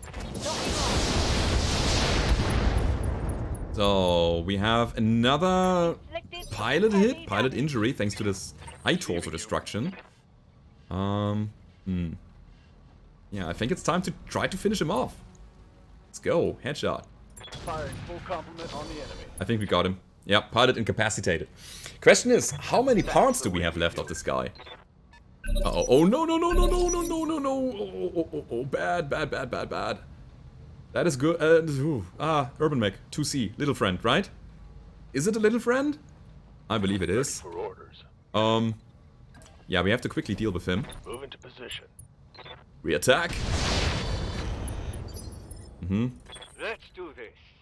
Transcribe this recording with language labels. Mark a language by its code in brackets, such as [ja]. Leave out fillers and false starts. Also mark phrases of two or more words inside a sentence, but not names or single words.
[en] So, we have another pilot hit, pilot injury, thanks to this high torso destruction. Yeah, I think it's time to try to finish him off. Let's go, headshot. Firing full complement on the enemy. I think we got him. Yeah, pilot incapacitated. Question is, how many parts do we have left of this guy? Uh-oh. Oh, no, no, no, no, no, no, no, no, no. Oh, bad, bad, bad, bad, bad. That is good. Urban Mech, 2C, little friend, right? Is it a little friend? I believe it is. For orders. Yeah, we have to quickly deal with him. Move into position. Re-attack. Let's do this.